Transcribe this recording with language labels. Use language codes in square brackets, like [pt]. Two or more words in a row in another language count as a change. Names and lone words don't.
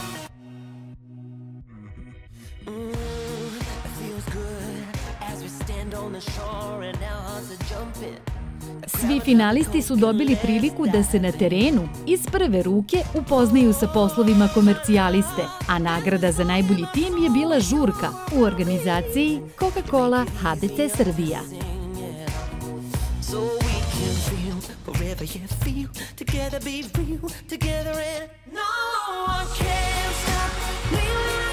[sr] Svi finalisti su dobili priliku da se na terenu iz prve ruke upoznaju sa poslovima komercijaliste, a nagrada za najbolji tim je bila žurka u organizaciji Coca-Cola HBC Srbija. [en] So we can feel wherever you feel, together be real, together and no one can stop.